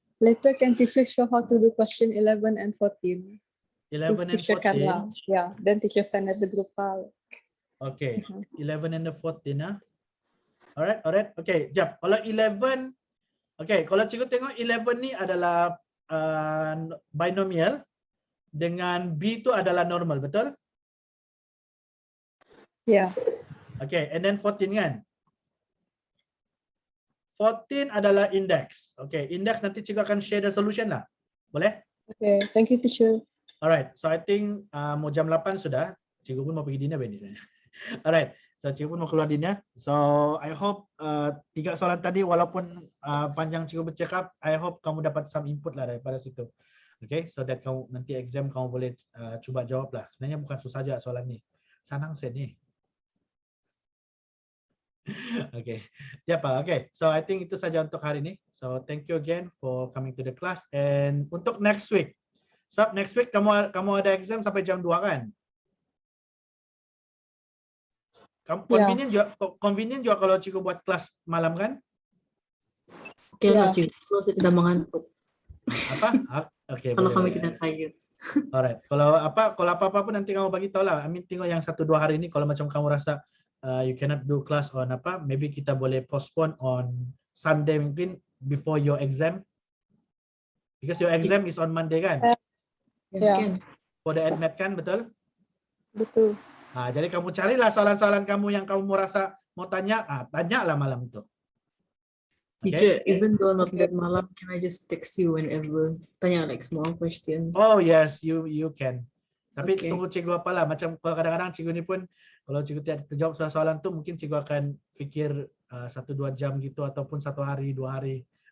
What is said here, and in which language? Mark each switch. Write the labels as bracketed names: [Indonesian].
[English] Later can teacher show how to do question 11 and 14? 11 and 14. Yeah, then teacher send at the group file. Okay, 11 and the 14 Alright. Okay, jap. [Malay] Kalau 11, okay, kalau cikgu tengok 11 ni adalah binomial dengan B tu adalah normal, betul? [English] Yeah. Okay, and then 14 kan? [Malay] 14 adalah index. Okay, index nanti cikgu akan [English] share the solution [Malay] lah. Boleh? [English] Okay, thank you teacher. [Malay] Alright, [English] so I think [Malay] mau jam 8 sudah. Cikgu pun mau pergi dinner ni sebenarnya. Alright, so cikgu pun mau keluar dinner. So [English] I hope [Malay] 3 soalan tadi walaupun panjang cikgu bercakap, I hope kamu dapat some input lah daripada situ. Okay, so that kamu nanti exam kamu boleh cuba jawab lah. Sebenarnya bukan susah aja soalan ni. Senang set ni. Okay, siapa? Okay, so I think itu saja untuk hari ini. [English] So thank you again for coming to the class. [Malay] And untuk next week, [English] so next week [Malay] kamu ada exam sampai jam 2 kan? Kamu convenient juga kalau cikgu buat kelas malam kan? Okay lah cikgu, kalau saya tidak mengantuk. Apa? Okay, Kalau kami boleh. tidak tired. Alright, kalau apa pun nanti kamu bagi tahu lah. [English] I mean [Malay] tengok yang 1-2 hari ini kalau macam kamu rasa [English] you cannot do class on maybe [Malay] kita boleh postpone on Sunday mungkin [English] before your exam. Because your exam is on Monday kan? [Malay] Ya. Kan? [English] For the admit kan, betul? [Malay] Betul. Jadi kamu carilah soalan-soalan kamu yang kamu rasa mau tanya, tanyalah malam itu. [English] Teacher, even though not that malam, can I just text you whenever? [Malay] Tanya [English] like small questions. Oh yes, you can. [Malay] Tapi [English] Okay. [Malay] tunggu cikgu apalah. Macam kalau kadang-kadang cikgu ni pun kalau cikgu tidak terjawab soalan tu mungkin cikgu akan fikir 1-2 jam gitu ataupun 1 hari 2 hari.